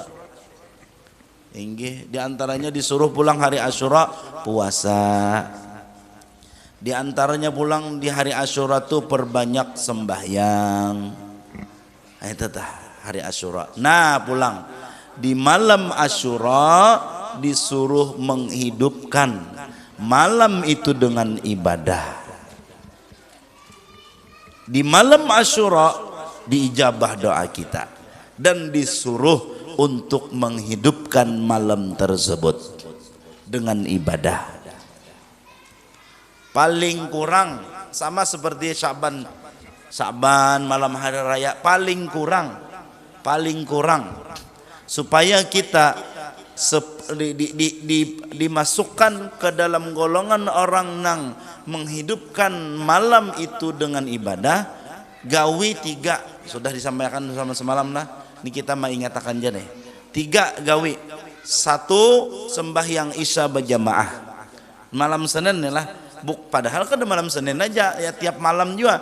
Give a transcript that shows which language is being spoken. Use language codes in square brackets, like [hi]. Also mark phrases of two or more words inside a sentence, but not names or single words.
[bjn] Inggih, diantaranya disuruh pulang hari Asyura puasa. Di antaranya pulang di hari Asyura tuh perbanyak sembahyang. Itu tah hari Asyura. Nah pulang di malam Asyura disuruh menghidupkan malam itu dengan ibadah. [id] Di malam Asyura diijabah doa kita dan disuruh untuk menghidupkan malam tersebut dengan ibadah. [bjn] Paling kurang sama seperti Sya'ban malam hari raya, paling kurang supaya kita dimasukkan ke dalam golongan orang nang menghidupkan malam itu dengan ibadah. Gawi 3 sudah disampaikan sama semalam lah. [id] Ini kita mau ingatkan aja nih. [bjn] 3 gawi. [id] 1 sembahyang Isya berjamaah. Malam Senin nih lah. Padahal kan malam Senin aja ya, tiap malam juga.